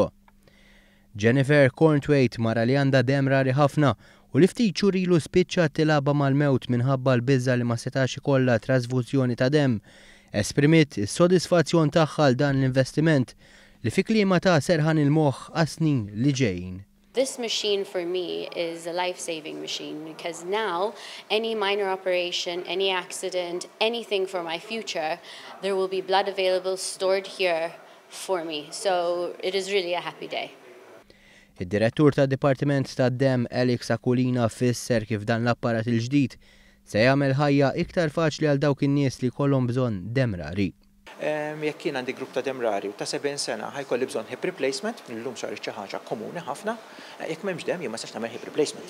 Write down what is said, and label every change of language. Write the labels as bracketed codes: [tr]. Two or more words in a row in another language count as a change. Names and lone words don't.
[mt] Jennifer Cornthwaite mara li għandha demm rari ħafna u li ftit xhur ilu spiċċat tilaba mal-mewt minħabba l-biża li ma setax ikollha trasfużjoni ta' demm, esprimiet is-sodisfazzjon tagħha għal dan l-investiment li fi kliema ta' serħan il-moħħ għas-snin li ġejjin. [en] This machine for me is a life-saving machine because now any minor operation, any accident, anything for my future, there will be blood available stored here for me. So it is really a happy day. [mt] Id-direttur tad-Dipartiment tad-Demm Alex Akulina fisser kif dan l-apparat il-ġdid se jagħmel ħajja iktar faċli għal dawk in-nies li jkollhom bżonn demm rari. Jekk jien għandi grupp ta' demm rari u ta' 70 sena ħajkolli bżonn [en] hip replacement, [mt] illum saret xi ħaġa komuni ħafna, jekk m'hemmx demm jien ma sax nagħmel [en] hip replacement.